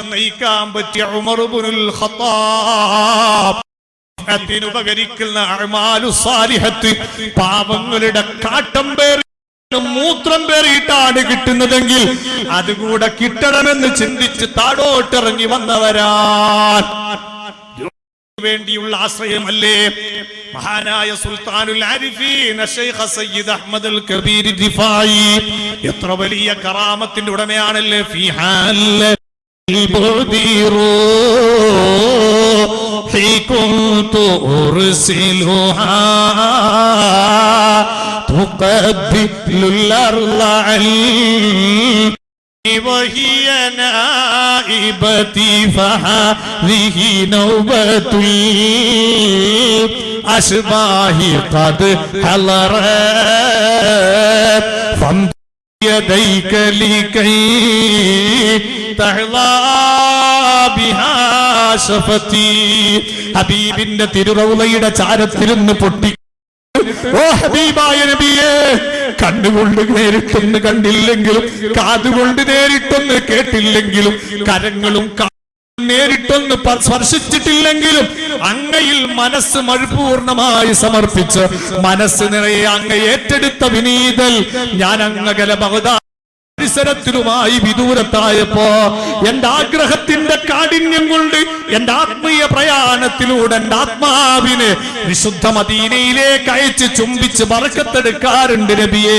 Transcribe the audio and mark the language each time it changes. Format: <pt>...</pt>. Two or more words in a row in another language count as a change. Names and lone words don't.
<ml>നയിക്കാൻ പറ്റിയ ഉമർ ഇബ്നുൽ ഖത്താബ് ഉപകരിക്കുന്ന</ml> <ar>أعمال صالحة,</ar> <ml>പാവങ്ങളുടെ കാട്ടം പേറി മൂത്രം പേറിയിട്ടാണ് കിട്ടുന്നതെങ്കിൽ അതുകൂടെ കിട്ടണമെന്ന് ചിന്തിച്ച് താഴോട്ടിറങ്ങി വന്നവരാൻ വേണ്ടിയുള്ള ആശ്രയമല്ലേ മഹാനായ സുൽത്താനുൽ ആരിഫീൻ ശൈഖ് സയ്യിദ് അഹ്മദ് അൽ കബീർ റിഫായി. എത്ര വലിയ കറാമത്തിന്റെ ഉടമയാണല്ലേ.</ml> <ar>ഫിഹാൽ كنت أرسلها تقبل الأرض وهي نائبتي فهذه نوبة الأشباه قد حضرت فامد يديك لكي تحظى بها شفتي.</ar> <ml>ഹബീബിന്റെ തിരുറൗളയുടെ ചാരത്തിരുന്ന് പൊട്ടി, ഓ ഹബീബായ നബിയേ, കണ്ണുകൊണ്ട് നേരിട്ടൊന്ന് കണ്ടില്ലെങ്കിലും കാതുകൊണ്ട് നേരിട്ടൊന്ന് കേട്ടില്ലെങ്കിലും കരങ്ങളും നേരിട്ടൊന്ന് സ്പർശിച്ചിട്ടില്ലെങ്കിലും അങ്ങയിൽ മനസ്സ് മഴുപൂർണമായി സമർപ്പിച്ച് മനസ്സ് നിറയെ അങ്ങ് ഏറ്റെടുത്ത വിനീതൽ ഞാൻ അങ്ങകല ബഗ്ദാദ് പരിസരത്തിലുമായി വിദൂരത്തായപ്പോ എന്റെ ആഗ്രഹത്തിന്റെ കാഠിന്യം കൊണ്ട് എന്റെ ആത്മീയ പ്രയാണത്തിലൂടെ എന്റെ ആത്മാവിനെ വിശുദ്ധ മദീനയിലേക്ക് അയച്ച് ചുംബിച്ച് ബർക്കത്തെടുക്കാറുണ്ട് നബിയേ.</ml>